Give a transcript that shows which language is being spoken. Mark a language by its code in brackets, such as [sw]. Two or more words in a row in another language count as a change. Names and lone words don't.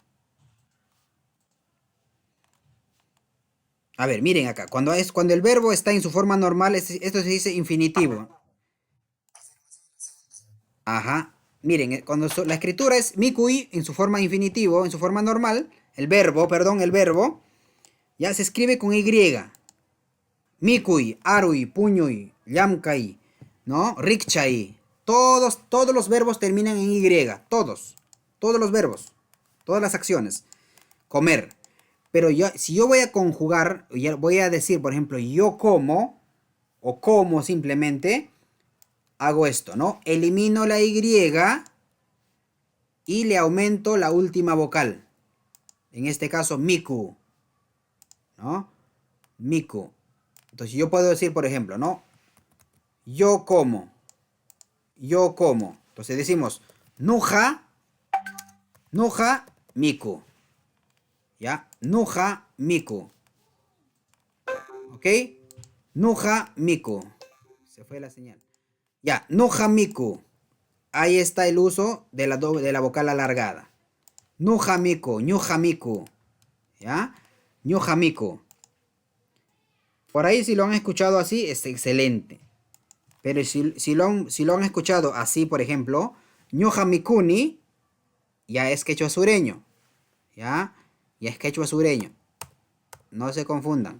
[es] A ver, miren acá. Cuando el verbo está en su forma normal, esto se dice infinitivo. Ajá. Miren, la escritura es mikui en su forma infinitivo, en su forma normal, el verbo, perdón, el verbo, ya se escribe con Y. [qu] Mikui, arui, puñui, llamkai, ¿no? [es] Rikchai. Todos los verbos terminan en Y. Todos los verbos. Todas las acciones. Comer. Pero si yo voy a conjugar, voy a decir, por ejemplo, yo como, o como simplemente, hago esto, ¿no? Elimino la Y y le aumento la última vocal. En este caso, miku, ¿no? Miku. Entonces yo puedo decir, por ejemplo, ¿no? Yo como. Yo como. Entonces decimos, [qu] nuja, nuja, miku. ¿Ya? Nuja, miku. ¿Ok? Nuja, miku. [es] Se fue la señal. [qu] Ya, nuja, miku. [es] Ahí está el uso de la vocal alargada. [qu] Nuja, miku, ñuja, miku. ¿Ya? Ñuja, miku. [es] Por ahí si lo han escuchado así, es excelente. Pero si lo han escuchado así, por ejemplo, [qu] ñuja, mikuni, [es] ya es quechua sureño. ¿Ya? Ya es quechua sureño. No se confundan.